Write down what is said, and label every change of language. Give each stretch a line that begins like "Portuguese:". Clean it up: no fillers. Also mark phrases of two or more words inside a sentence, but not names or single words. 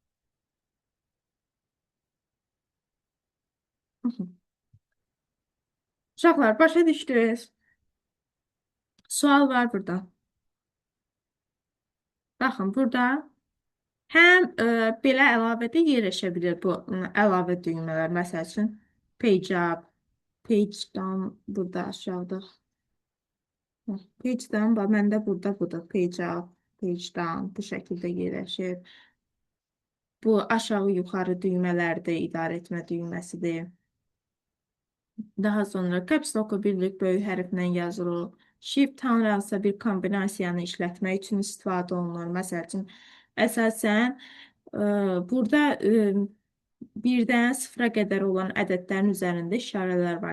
Azerbaijani: Uşaqlar, başa düşdünüz? Sual var burada. Baxın, burada həm belə əlavədə yerləşə bilir bu əlavə düymələr. Məsəl üçün,
English: page up, page down,
Azerbaijani: burada aşağıda.
English: Page down,
Azerbaijani: məndə burada budur.
English: Page up, page down,
Azerbaijani: bu şəkildə yerləşir. Bu aşağı yuxarı düymələrdir, idarə etmə düyməsidir. Daha sonra
English: caps lock-u
Azerbaijani: birlik böyük hərflə yazılır. Shift hansısa bir kombinasiyanı işlətmək üçün istifadə olunur. Məsəl üçün, əsasən burada birdən sıfıra qədər olan ədədlərin üzərində işarələr var.